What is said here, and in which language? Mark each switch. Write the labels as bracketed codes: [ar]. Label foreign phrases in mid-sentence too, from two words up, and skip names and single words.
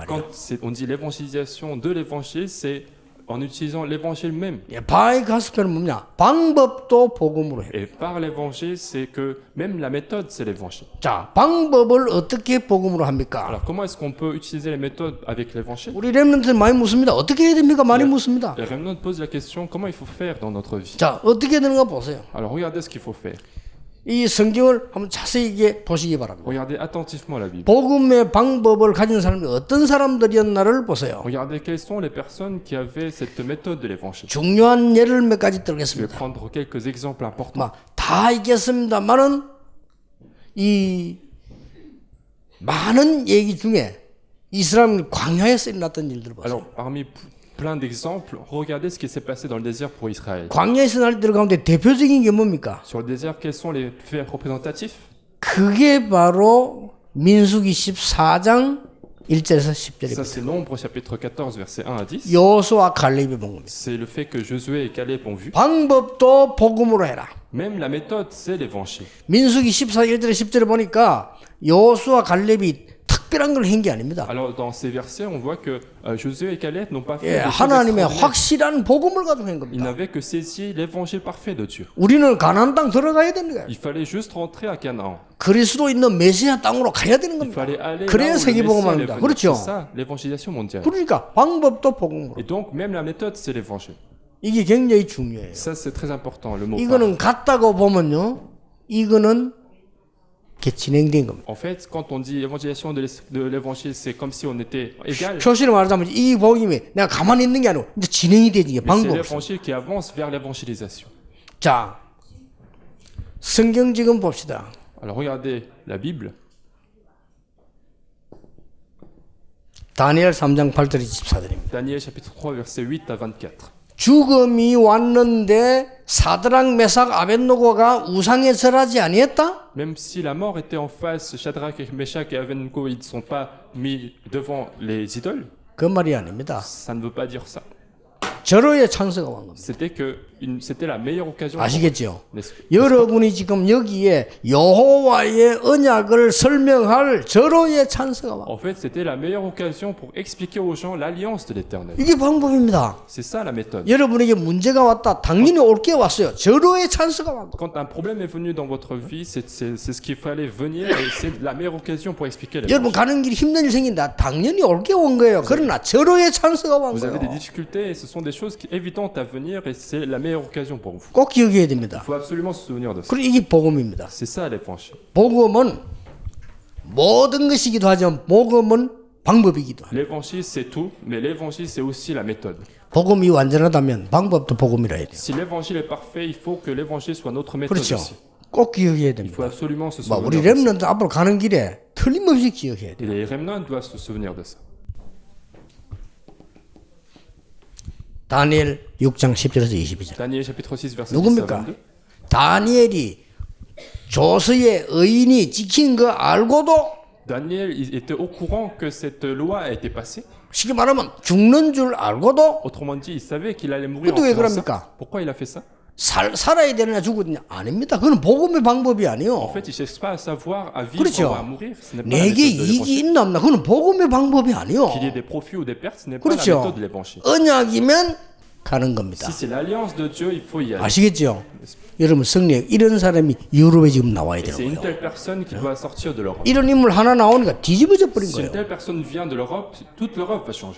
[fr] Quand on dit l'évangélisation de l'évangile, c'est en utilisant l'évangile même. [ko] 예, [en] by gospel [ko] 은 뭐냐? 방법도 복음으로 해요. [fr] Et par l'évangile, c'est que même la méthode, c'est l'évangile. [ko] 자, 방법을 어떻게 복음으로 합니까? [fr] Alors, comment est-ce qu'on peut utiliser les méthodes avec l'évangile? [ko] 우리 렘넌트는 많이 묻습니다. 어떻게 해야 됩니까? 많이 묻습니다. [fr] Et Remnant pose la question, comment il faut faire dans notre vie? [ko] 자, 어떻게 해야 되는가 보세요. [fr] Alors, regardez ce qu'il faut faire. [ko] 이 성경을 한번 자세히 보시기 바랍니다. [fr] Regardez attentivement la Bible. [ko] 복음의 방법을 가진 사람이 어떤 사람들이었나를 보세요. [fr] Regardez quelles sont les personnes qui avaient cette méthode de l'évangile. [ko] 중요한 예를 몇 가지 [fr] Je vais [ko] 들겠습니다. [fr] prendre quelques exemples importants. [ko] 막 다 있겠습니다만은 이 많은 얘기 중에 이스라엘 광야에서 일어났던 일들을 보세요. [fr] Alors, parmi plein d'exemples, regardez ce qui s'est passé dans le désert pour Israël. [ko] 광야에서 날 일들 가운데 대표적인 게 뭡니까? [fr] Sur le désert, quels sont les faits représentatifs? [ko] 그게 바로 민수기 14장 1절에서 [fr] Ça, [ko] 10절입니다. [fr] c'est Nombre, chapitre 14, versets 1 à 10. [ko] 여호수아 갈렙이 본 겁니다. [fr] C'est le fait que Josué et Caleb ont vu. [ko] 방법도 복음으로 해라. [fr] Même la méthode, c'est l'évangile. [ko] 민수기 14장 1절에 10절에 보니까 여호수아 갈렙이 특별한 걸 한 게 아닙니다. [fr] Alors, dans ces versets, on voit que Josué et Caleb n'ont pas fait [ko] 예, [fr] des choses [ko] 하나님의 [fr] extraordinaires. [ko] 확실한 복음을 가지고 한 [fr] Ils [ko] 겁니다. [fr] n'avaient que saisi l'évangile parfait de Dieu. [ko] 우리는 가나안 땅 들어가야 되는 거예요. [fr] Il fallait juste rentrer à Canaan. [ko] 그리스도 있는 메시아 땅으로 가야 되는 [fr] Il [ko] 겁니다. [fr] fallait aller là [ko] 그래야 [fr] où le [ko] 세계 [fr] Messie allait [ko] 복음합니다. [fr] venir. [ko] 그렇죠? [fr] C'est ça, l'évangélisation mondiale. [ko] 그러니까 방법도 복음으로. [fr] Et donc, même la méthode, c'est l'évangile. [ko] 이게 굉장히 중요해요. [fr] Ça, c'est très important, le mot par. [ko] 이거는 같다고 보면요. 이거는 이렇게 진행된 겁니다. [fr] En fait, quand on dit évangélisation de l'évangile, c'est comme si on était égal. [ko] 표시로 말하자면 이 복음이 내가 가만히 있는 게 아니고 이제 진행이 되지 이게 [fr] Mais c'est [ko] 방법. [fr] l'évangile qui avance vers l'évangélisation. [ko] 자, 성경 지금 봅시다. [fr] Alors, regardez la Bible. [ko] 다니엘 3장 8절이 14절입니다. [fr] Daniel chapitre 3, versets 8 à 24. [ko] 죽음이 왔는데 사드락 메삭 아벳노고가 우상에 절하지 아니했다? [fr] Même si la mort était en face, Shadrach, Meshach et Abednego, ils ne sont pas mis devant les idoles, [ko] 그 말이 아닙니다. [fr] ça ne veut pas dire ça. [ko] 절호의 찬스가 온 겁니다. [fr] c'était la meilleure occasion. [ko] 아시겠죠? [fr] n'est-ce- [ko] 여러분이 지금 여기에 여호와의 언약을 설명할 절호의 찬스가 와. [fr] En fait, c'était la meilleure occasion pour expliquer aux gens l'alliance de l'Éternel. [ko] 이게 방법입니다. [fr] C'est ça la méthode. [ko] 여러분에게 문제가 왔다. 당연히 올 게 왔어요. 절호의 찬스가 왔고. [fr] Quand un problème est venu dans votre vie, c'est ce qu'il fallait venir et c'est la meilleure occasion pour expliquer les [ko] 여러분 [fr] choses. [ko] 가는 길이 힘든 일 생긴다. 당연히 올 게 온 거예요. 그러나 절호의 찬스가 온 [fr] Vous avez des [ko] 거예요. [fr] difficultés et ce sont des choses qui évidentes à venir et c'est la meilleure occasion pour vous. [ko] 꼭 기억해야 [fr] Il [ko] 됩니다. [fr] faut absolument se souvenir de ça. [ko] 그리고 이게 복음입니다. [fr] C'est ça l'évangile. [ko] 복음은 모든 것이기도 하지만 복음은 방법이기도 해요. [fr] L'évangile c'est tout, mais l'évangile c'est aussi la méthode. [ko] 복음이 완전하다면 방법도 복음이라 해야 돼요. [fr] Si l'évangile est parfait, il faut que l'évangile soit notre méthode [ko] 그렇죠. [fr] aussi. [ko] 꼭 기억해야 [fr] Il faut [ko] 됩니다. [fr] absolument se [ko] 뭐 우리 [fr] souvenir de ça. [ko] 렘넌트 앞으로 가는 길에 틀림없이 기억해야 돼요. [fr] Et les remnants doivent se souvenir de ça. [ko] 다니엘 6장 10절에서 22절. [fr] Daniel chapitre 6 verset 10 à [ko] 누굽니까? [fr] 22. [ko] 다니엘이 조서의 의인이 지킨 거 알고도 [fr] Daniel il était au courant que cette loi a été passée. [ko] 쉽게 말하면 죽는 줄 알고도 [fr] Autrement dit, il savait qu'il allait mourir en [ko] 근데 왜 [fr] faisant ça. [ko] 그럽니까? [fr] Pourquoi il a fait ça? [ko] 살아야 되느냐 죽었느냐 아닙니다. 그건 복음의 방법이 [fr] En [ko] 아니요. [fr] fait, il ne cherche pas à savoir à vivre [ko] 그렇죠. [fr] ou à mourir. Ce n'est pas la [ko] 내게 [fr] méthode de [ko] 이익이 [fr] l'évangile. [ko] 있나 없나 그건 복음의 방법이 아니요. [fr] Qu'il y ait des profits ou des pertes, ce n'est pas la [ko] 그렇죠. [fr] méthode de l'évangile. [ko] 언약이면 가는 겁니다. [fr] Si c'est l'alliance de Dieu, il faut y aller. [ko] 아시겠죠? 여러분 성령 이런 사람이 유럽에 지금 나와야 [fr] Et [ko] 되는 [fr] c'est une [ko] 거예요. [fr] telle personne qui doit sortir de l'Europe. [ko] 이런 인물 하나 나오니까 뒤집어져 버린 [fr] Si une [ko] 거예요. [fr] telle personne vient de l'Europe, toute l'Europe va changer.